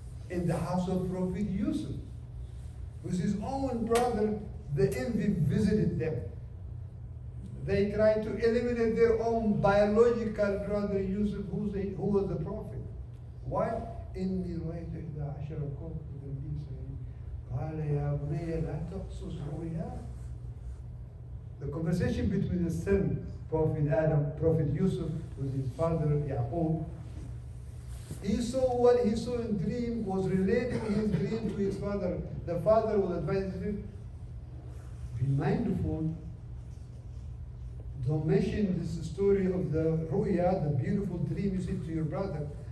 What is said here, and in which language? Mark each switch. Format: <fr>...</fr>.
<en>In the house of Prophet Yusuf, with his own brother, the envy visited them. They tried to eliminate their own biological brother Yusuf, who was the prophet. Why?</en> <ar>إني رأيت 11 كوكبا لي سنين قال يا بني لا تقصص رؤياك.</ar> <en>The conversation between the son, Prophet Adam, Prophet Yusuf, with his father Yaqub, he saw what he saw in dream, was relating his dream to his father. The father was advising him, be mindful, don't mention this story of the ru'ya, the beautiful dream you see to your brother.</en>